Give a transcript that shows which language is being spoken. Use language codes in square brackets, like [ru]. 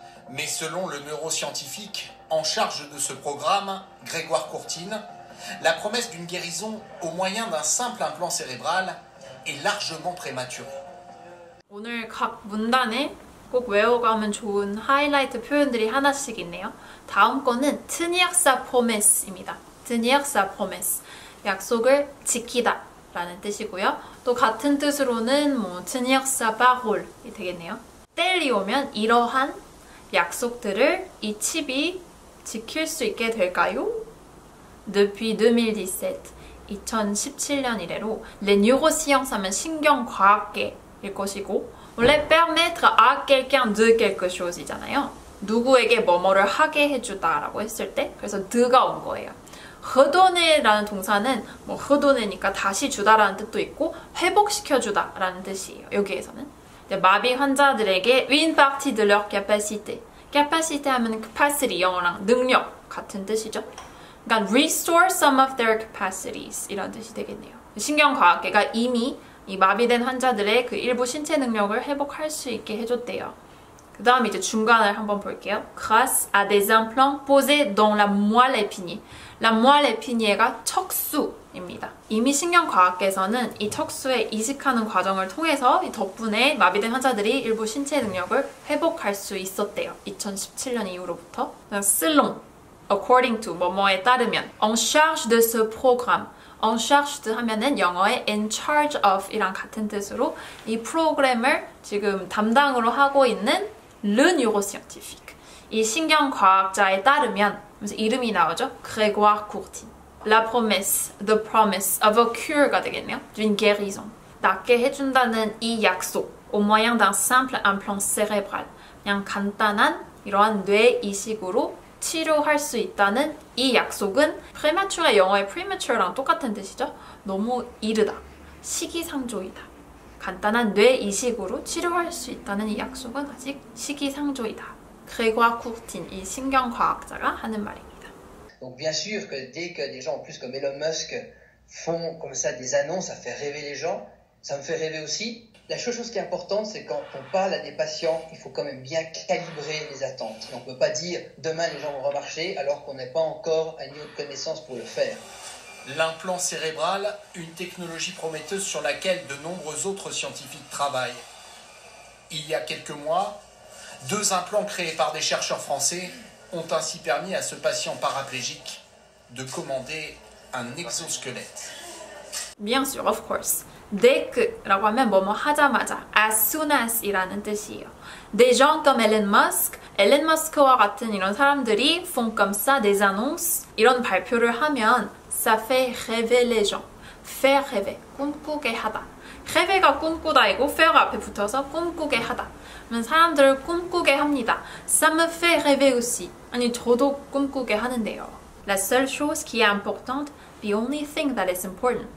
[fr] Mais selon le neuroscientifique en charge de ce programme, Grégoire Courtine, la promesse d'une guérison au moyen d'un simple implant cérébral est largement prématurée. [ko] 오늘 각 문단에 꼭 외워가면 좋은 하이라이트 표현들이 하나씩 있네요. 다음 거는 [fr] tenir sa promesse [ko] 입니다. [fr] tenir sa promesse. [ko] 약속을 지키다 라는 뜻이고요. 또 같은 뜻으로는 뭐 [fr] tenir sa parole [ko] 이 되겠네요. 때리 오면 이러한 약속들을 이 칩이 지킬 수 있게 될까요? [fr] Depuis 2017, [ko] 2017년 이래로 [fr] les neurosciences [ko] 하면 신경과학계일 것이고 원래 [fr] permettre à quelqu'un de quelque chose [ko] 이잖아요. 누구에게 뭐뭐를 하게 해주다 라고 했을 때 그래서 de가 온 거예요. redonner라는 동사는 뭐 redonner니까 다시 주다라는 뜻도 있고 회복시켜주다 라는 뜻이에요. 여기에서는 마비 환자들에게 [fr] une partie de leur capacité. [ko] capacité 하면 capacity 영어랑 능력 같은 뜻이죠. 그러니까 [en] restore some of their capacities [ko] 이런 뜻이 되겠네요. 신경과학계가 이미 이 마비된 환자들의 그 일부 신체 능력을 회복할 수 있게 해줬대요. 그 다음 이제 중간을 한번 볼게요. [fr] Grâce à des implants posés dans la moelle épinière. [ko] La moelle épinière가 척수입니다. 이미 신경과학계에서는 이 척수에 이식하는 과정을 통해서 이 덕분에 마비된 환자들이 일부 신체 능력을 회복할 수 있었대요. 2017년 이후로부터. [fr] selon, [en] according to, [ko] 뭐뭐에 따르면 [fr] en charge de ce programme. en charge [ko] 하면은 영어의 [en] in charge of [ko] 이랑 같은 뜻으로 이 프로그램을 지금 담당으로 하고 있는 le neuroscientifique. 이 신경과학자에 따르면 그래서 이름이 나오죠. Grégoire Courtine. [fr] La promesse, [en] the promise of a cure가 되겠네요. [fr] d'une guérison. [ko] 낫게 해준다는 이 약속. [fr] au moyen d'un simple implant cérébral. [ko] 그냥 간단한 이러한 뇌 이식으로 치료할 수 있다는 이 약속은 premature 영어의 premature랑 똑같은 뜻이죠. 너무 이르다. 시기상조이다. 간단한 뇌 이식으로 치료할 수 있다는 이 약속은 아직 시기상조이다. Grégoire Courtine, 이 신경과학자가 하는 말입니다. [fr] Donc bien sûr que dès que des gens en plus comme Elon Musk font comme ça des annonces, ça fait rêver les gens. Ça me fait rêver aussi. La chose qui est importante, c'est quand on parle à des patients, il faut quand même bien calibrer les attentes. Et on ne peut pas dire demain les gens vont remarcher alors qu'on n'est pas encore à un niveau de connaissance pour le faire. L'implant cérébral, une technologie prometteuse sur laquelle de nombreux autres scientifiques travaillent. Il y a quelques mois, 2 implants créés par des chercheurs français ont ainsi permis à ce patient paraplégique de commander un exosquelette. Bien sûr, [en] of course. [ko] Dès que라고 하면 뭐뭐 하자마자 as soon as 이라는 뜻이에요. [fr] Des gens comme Elon Musk, [ko] 앨런 머스크와 같은 이런 사람들이 [fr] font comme ça des annonces [ko] 이런 발표를 하면 [fr] ça fait rêver les gens. faire rêver, [ko] 꿈꾸게 하다. rêver가 꿈꾸다이고 faire 앞에 붙어서 꿈꾸게 하다. 그러면 사람들을 꿈꾸게 합니다. [fr] Ça me fait rêver aussi. [ko] 아니 저도 꿈꾸게 하는데요. [fr] La seule chose qui est importante, [en] the only thing that is important.